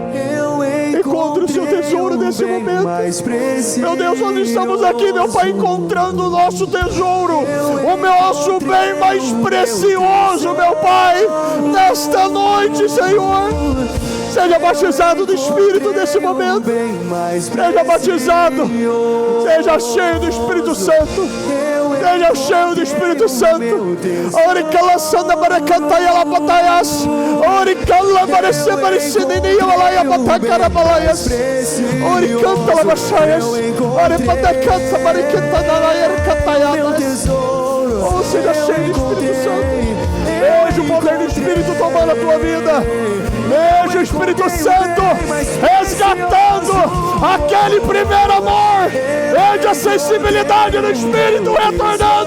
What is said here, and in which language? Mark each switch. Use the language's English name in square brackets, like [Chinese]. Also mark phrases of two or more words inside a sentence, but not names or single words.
[Portuguese] Encontre o seu tesouro nesse momento. Meu Deus, nós estamos aqui, meu Pai, encontrando o nosso tesouro, o nosso bem mais precioso, meu Pai, nesta noite, Senhor. Seja batizado do Espírito nesse momento. Seja batizado. Seja cheio do Espírito Santo. Seja cheio do Espírito Santo. Oricala sanda barakantaya la batayas. Oricala barese barisiniya balaya batakara balayas. Oricanta la bachayas. Orepatakanta barikanta narayar katayadas. Oh, seja cheio do Espírito Santo. Veja o poder do Espírito tomando a tua vida. Veja o Espírito Santo resgatando aquele primeiro amor. Veja a sensibilidade do Espírito retornando.